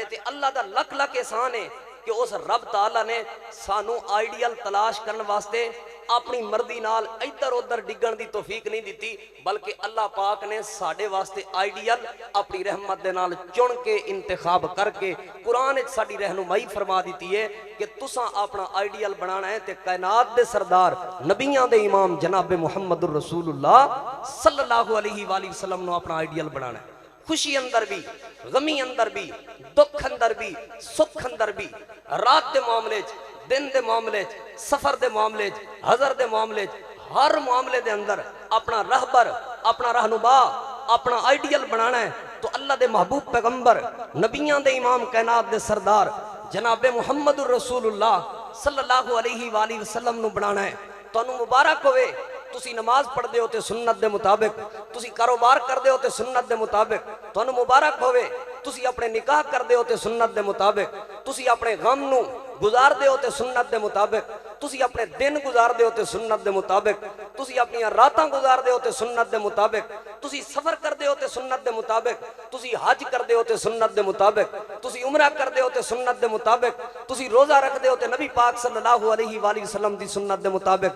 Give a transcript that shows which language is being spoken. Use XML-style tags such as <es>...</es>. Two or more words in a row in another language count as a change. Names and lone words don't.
<pa>تے اللہ دا لکھ لکھ احسان ہے کہ اس رب تعالیٰ نے سانو آئیڈیل تلاش کرنے واسطے اپنی مردی نال ادھر ادھر ڈگن دی توفیق نہیں دیتی، بلکہ اللہ پاک نے ساڑھے واسطے آئیڈیل اپنی رحمت دے نال چن کے انتخاب کر کے قرآن ساڑھی رہنمائی فرما دیتی ہے کہ تساں اپنا آئیڈیل بنانا ہے تے کائنات دے سردار نبیان دے امام جناب محمد الرسول اللہ صلی اللہ علیہ وآلہ وسلم نے اپنا آئیڈیل بنانا ہے۔ خوشی اندر بھی، غمی اندر بھی، دکھ اندر بھی، سکھ اندر بھی، رات دے معاملے دن دے معاملے سفر دے معاملے حضر دے معاملے، ہر معاملے دے اندر اپنا رہبر، اپنا رہنما، اپنا آئیڈیل بنانا ہے تو اللہ دے محبوب پیغمبر نبیان دے امام کائنات دے سردار جناب محمد الرسول اللہ صلی اللہ علیہ وآلہ وسلم نو بنانا ہے۔ تو انہوں مبارک ہوئے تسی نماز پڑھ دے ہوتے سنت دے مطابق، تسی کاروبار کر دے ہوتے سنت دے مطابق، تو انہوں مبارک ہوئے تسی اپنے نکاح کر دے ہوتے سنت دے مطابق، تسی اپنے غم نو گزار دے ہوتے سنت دے مطابق، تسی اپنے دن گزار دے ہوتے سنت دے مطابق، تسی اپنی راتاں گزار دے ہوتے سنت دے مطابق، تسی سفر کر دے ہوتے سنت دے مطابق، تسی حج کر دے ہوتے سنت دے مطابق، تسی عمرہ کر دے ہوتے سنت دے مطابق، تسی روزہ رکھ دے ہوتے نبی پاک صلی اللہ علیہ وآلہ وسلم دی سنت دے مطابق۔</pa>